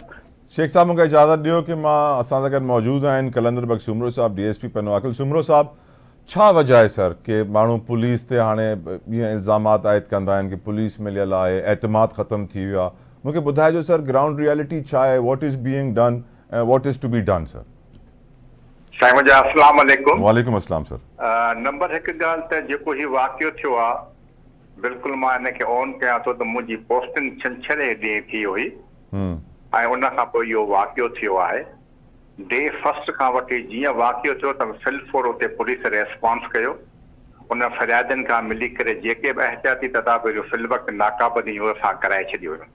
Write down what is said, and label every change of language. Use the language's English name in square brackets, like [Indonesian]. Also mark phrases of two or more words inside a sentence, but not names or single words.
[Sindhi] शेख साहब मूंखे इजाज़त ॾियो कि मां असां सां गॾु मौजूदु आहिनि कलंदर बख़्श सुमरो साहब DSP पनवाकिल। सुमरो साहब छा वजह आहे सर कि माण्हू पुलिस ते हाणे ईअं इल्ज़ामात आयद कंदा आहिनि कि पुलिस मिलियल आहे एतमाद ख़तमु थी वियो आहे। मूंखे ॿुधाइजो सर [English] ground reality [Sindhi] छा आहे [English] what is being done and what is to be done [Sindhi] सर। [Arabic] السلام عليكم. وعليكم السلام सर। [Sindhi] नंबर 1 ॻाल्हि त जेको ही वाक़ियो थियो आहे बिल्कुलु मां हिनखे ऑन कयां थो त मुंहिंजी पोस्टिंग छंछरु ॾींहुं थी हुई ऐं उन खां पोइ इहो वाक़ियो थियो आहे। [English] day first [Sindhi] खां वठी जीअं वाक़ियो थियो त फिलफोर उते [English] police response [Sindhi] कयो उन फ़रियादनि खां मिली करे जेके बि एहतियाती तदाबीर फिलवक़्तु नाकाबंदी उहो असां कराए छॾियो।